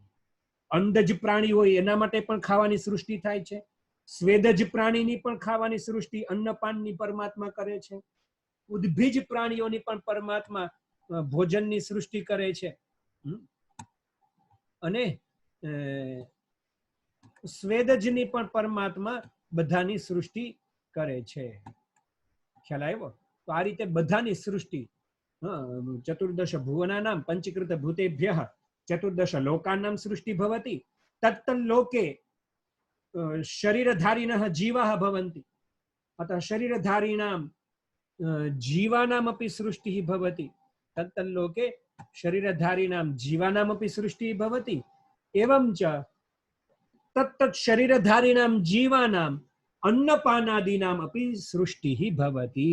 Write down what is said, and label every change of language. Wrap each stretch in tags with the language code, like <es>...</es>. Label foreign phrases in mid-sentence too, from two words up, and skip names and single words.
<gu>અંડજ પ્રાણી હોય એના માટે પણ ખાવાની સૃષ્ટિ થાય છે, સ્વેદજ પ્રાણીની પણ ખાવાની સૃષ્ટિ અન્નપાનની પરમાત્મા કરે છે, ઉદ્ભિજ પ્રાણીઓની પણ પરમાત્મા ભોજનની સૃષ્ટિ કરે છે, અને સ્વેદજની પણ પરમાત્મા બધાની સૃષ્ટિ કરે છે। ખ્યાલ આવ્યો? તો આ રીતે બધાની સૃષ્ટિ</gu> <sa>चतुर्दश भुवनानां पंचीकृत भूतेभ्यः चतुर्दश लोकानां सृष्टि भवति। તત્તલ્લોકે शरीरधारिणः जीवाः भवन्ति, अतः शरीरधारिणां जीवानामपि सृष्टिः भवति। तत्तल्लोके शरीरधारिणां जीवानामपि सृष्टिः भवति। एवं च तत्तत् शरीरधारिणां जीवानाम् अन्नपानादीनाम् अपि सृष्टिः भवति।</sa>